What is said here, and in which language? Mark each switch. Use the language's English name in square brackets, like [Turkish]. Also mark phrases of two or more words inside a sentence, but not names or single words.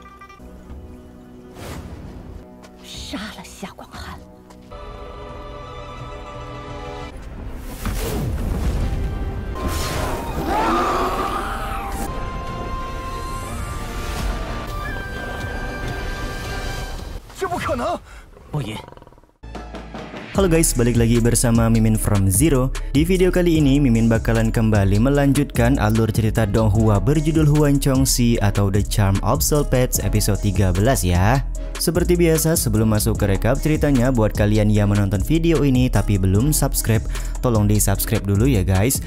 [Chinese] 杀了夏广寒。这不可能！莫言。 [Indonesian] Halo guys, balik lagi bersama Mimin from Zero. Di video kali ini Mimin bakalan kembali melanjutkan alur cerita Donghua berjudul Huan Chongxi atau The Charm of Soul Pets episode 13 ya. Seperti biasa, sebelum masuk ke rekap ceritanya, buat kalian yang menonton video ini tapi belum subscribe, tolong di subscribe dulu ya guys.